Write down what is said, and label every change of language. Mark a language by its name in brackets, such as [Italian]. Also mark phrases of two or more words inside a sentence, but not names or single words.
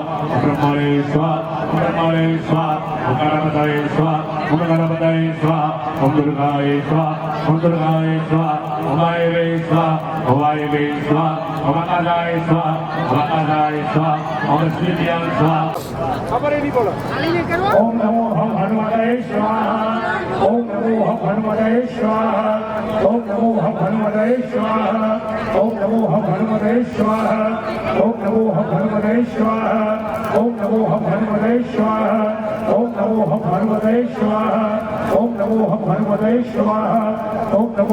[Sanskrit] ब्रह्मणे स्वाहा ब्रह्मणे स्वाहा ओम गणपतये स्वाहा ओम गणपतये स्वाहा ओम दुर्गाय स्वाहा ओम दुर्गाय स्वाहा ओम वायवे स्वाहा ओम वायवे स्वाहा ओम आकाशाय स्वाहा ओम आकाशाय स्वाहा ओम श्रीभ्यां स्वाहा [Gujarati] ખબર એ નહીં બોલો [Sanskrit] ओम नमो हम हनुमते स्वाहा ओम नमो हम हनुमते स्वाहा ओम नमो हम हनुमते स्वाहा ओम नमो हम हनुमते स्वाहा ओम नमो हम हनुमते स्वाहा ओम नमो हम हनुमते स्वाहा ओम नमो हम हनुमते स्वाहा ओम नमो हम हनुमते स्वाहा ओम नमो